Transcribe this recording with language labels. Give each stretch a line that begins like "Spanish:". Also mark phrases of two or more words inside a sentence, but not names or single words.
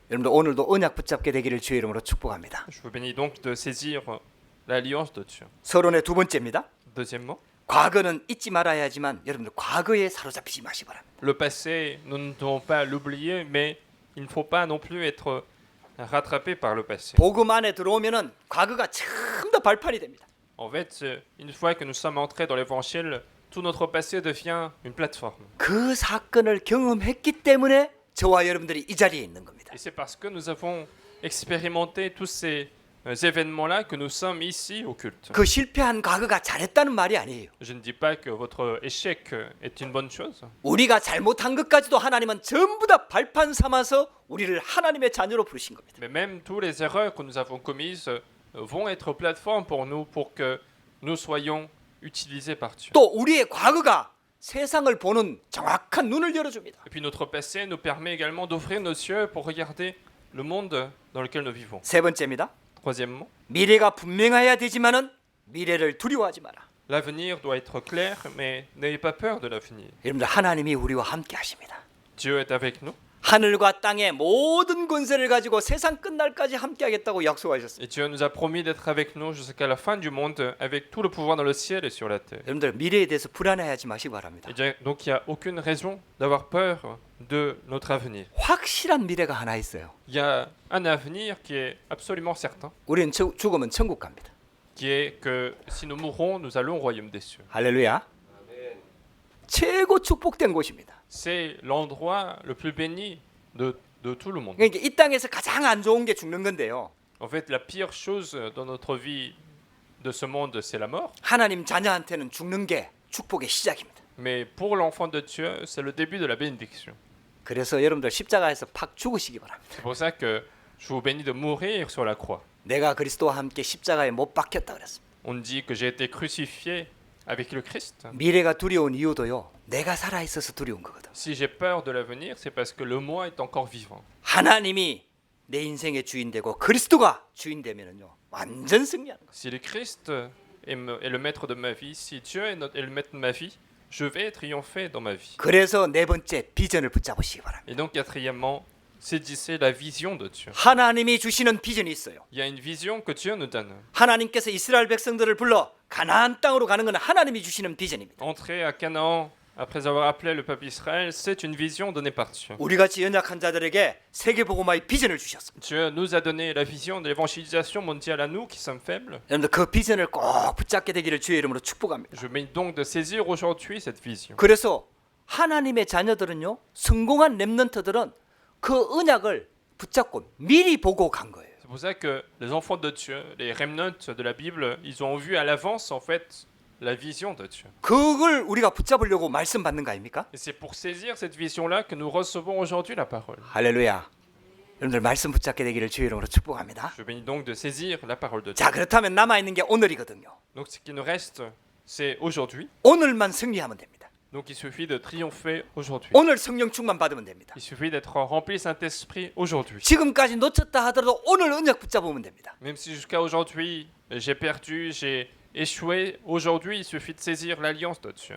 Korean: 여러분들 오늘도 언약 붙잡게 되기를 주의 이름으로 축복합니다.
French: Je vous bénis donc de saisir l'alliance de Dieu.
Korean: 서론의 두 번째입니다.
French: Deuxièmement,
Korean: 과거는 잊지 말아야 하지만 여러분들 과거에 사로잡히지 마시기 바랍니다.
French: le passé, nous ne devons pas l'oublier, mais il ne faut pas non plus être rattrapé par le passé.
Korean: 복음 안에 들어오면은 과거가 전부 다 발판이 됩니다.
French: En fait, une fois que nous sommes entrés dans l'évangile, tout notre passé devient une plateforme.
Korean: 그 사건을 경험했기 때문에 저와 여러분들이 이 자리에 있는 겁니다.
French: Et c'est parce que nous avons expérimenté tous ces événements-là que nous sommes ici au culte.
Korean: 그 실패한 과거가 잘했다는 말이 아니에요.
French: Je ne dis pas que votre échec est une bonne chose.
Korean: 우리가 잘못한 것까지도 하나님은 전부 다 발판 삼아서 우리를 하나님의 자녀로 부르신 겁니다.
French: Mais même toutes les erreurs que nous avons commises vont être plateforme pour nous, pour que nous soyons utilisés par Dieu.
Korean: 또 우리의 과거가 세상을 보는 정확한 눈을 열어줍니다.
French: Et puis notre passé nous permet également d'ouvrir nos yeux pour regarder le monde dans lequel nous vivons.
Korean: 세 번째입니다.
French: Troisièmement,
Korean: 미래가 분명해야 되지만은 미래를 두려워하지 마라.
French: l'avenir doit être clair, mais n'ayez pas peur de l'avenir.
Korean: 여러분들 하나님이 우리와 함께 하십니다.
French: Dieu est avec nous.
Korean: 하늘과 땅의 모든 권세를 가지고 세상 끝날까지 함께 하겠다고 약속하셨습니다.
French: Et Dieu nous a promis d'être avec nous jusqu'à la fin du monde, avec tout le pouvoir dans le ciel et sur la terre.
Korean: 여러분들 미래에 대해서 불안해하지 마시기 바랍니다.
French: Donc il n'y a aucune raison d'avoir peur de notre avenir.
Korean: 확실한 미래가 하나 있어요.
French: Il y a un avenir qui est absolument certain,
Korean: 우리는 죽으면 천국 갑니다.
French: qui est que si nous mourrons, nous allons au royaume des cieux.
Korean: 할렐루야. 최고 축복된 곳입니다.
French: C'est l'endroit le plus béni de tout le monde.
Korean: 그러니까 이 땅에서 가장 안 좋은 게 죽는 건데요.
French: En fait, la pire chose dans notre vie de ce monde, c'est la mort.
Korean: 하나님 자녀한테는 죽는 게 축복의 시작입니다.
French: Mais pour l'enfant de Dieu, c'est le début de la bénédiction.
Korean: 그래서 여러분들 십자가에서 팍 죽으시기 바랍니다.
French: C'est pour ça que je vous bénis de mourir sur la croix.
Korean: 내가 그리스도와 함께 십자가에 못 박혔다 그랬습니다.
French: On dit que j'ai été crucifié avec le Christ.
Korean: 미래가 두려운 이유도요. 내가 살아 있어서 두려운 거거든.
French: Si j'ai peur de l'avenir, c'est parce que le moi est encore vivant.
Korean: 하나님이 내 인생의 주인 되고 그리스도가 주인 되면은요. 완전 승리하는 거예요.
French: Si le Christ est le maître de ma vie, si Dieu est le maître de ma vie, je vais triompher dans ma vie.
Korean: 그래서 네 번째 비전을 붙잡으시기 바랍니다.
French: Et donc, quatrièmement, saisissez la vision de Dieu.
Korean: 하나님이 주시는 비전이 있어요.
French: Il y a une vision que Dieu nous donne.
Korean: 하나님께서 이스라엘 백성들을 불러 가나안 땅으로 가는 건 하나님이 주시는 비전입니다.
French: Entrer à Canaan après avoir appelé le peuple Israël, c'est une vision donnée par Dieu.
Korean: 우리 같이 연약한 자들에게 세계 복음화의 비전을 주셨습니다.
French: Dieu nous a donné la vision de l'évangélisation mondiale à nous qui sommes faibles.
Korean: 여러분들 그 비전을 꼭 붙잡게 되기를 주의 이름으로 축복합니다.
French: Je mets donc de saisir aujourd'hui cette vision.
Korean: 그래서 하나님의 자녀들은요, 성공한 렘넌트들은 그 언약을 붙잡고 미리 보고 간 거예요.
French: C'est pour ça que les enfants de Dieu, les remnants de la Bible, ils ont vu à l'avance en fait la vision de Dieu.
Korean: 그걸 우리가 붙잡으려고 말씀 받는 거 아닙니까?
French: Et c'est pour saisir cette vision-là que nous recevons aujourd'hui la parole.
Korean: 할렐루야. 여러분들 말씀 붙잡게 되기를 주의 이름으로 축복합니다.
French: Je bénis donc de saisir la parole de Dieu.
Korean: 자, 그렇다면 남아 있는 게 오늘이거든요.
French: Donc ce qui nous reste, c'est aujourd'hui.
Korean: 오늘만 승리하면 됩니다.
French: Donc il suffit de triompher aujourd'hui.
Korean: 오늘 성령 충만 받으면 됩니다.
French: Il suffit d'être rempli de Saint-Esprit aujourd'hui.
Korean: 지금까지 놓쳤다 하더라도 오늘 언약 붙잡으면 됩니다.
French: Même si jusqu'à aujourd'hui j'ai perdu, j'ai échoué, aujourd'hui il suffit de saisir l'alliance de Dieu.